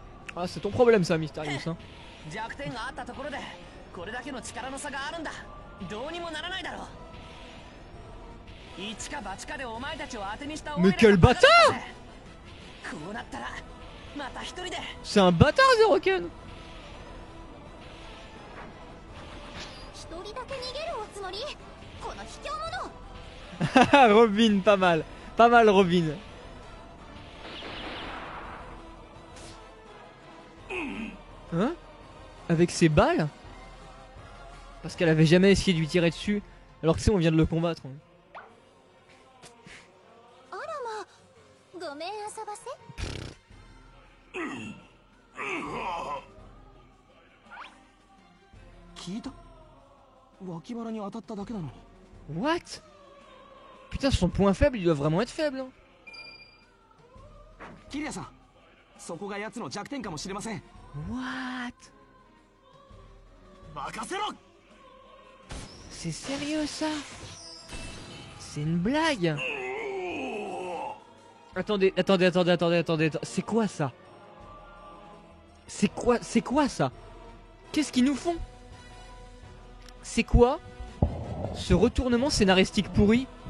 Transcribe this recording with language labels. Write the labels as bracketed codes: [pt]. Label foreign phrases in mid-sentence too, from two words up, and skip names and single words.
[fr] Ah, c'est ton problème ça, Mysterious. Hein. [ja] 弱点があったところでこれだけの力の差があるんだ。どうにもならないだろう。一か八かでお前たちを当てにした俺 [fr] Mais quel [ja] らがバカだった [fr] bâtard [ja] ぜ。こうなったらまた一人で [fr] C'est un bâtard, Zeroken. [ja] 一人だけ逃げるおつもり？この卑怯者。 [fr] Robin, pas mal. Pas mal, Robin. Hein? Avec ses balles? Parce qu'elle avait jamais essayé de lui tirer dessus. Alors que tu sais, on vient de le combattre. Hein. [ja] あらま、ごめん遊ばせ。聞いた？脇腹に当たっただけなのに。 [fr] What? Putain, son point faible, il doit vraiment être faible. Hein. [ja] キリアさん、そこが奴の弱点かもしれません。 [fr] What? [ja] 任せろ。 [fr] C'est sérieux ça? C'est une blague? Attendez, c'est quoi ça? C'est quoi ça? Qu'est-ce qu'ils nous font? C'est quoi ce retournement scénaristique pourri?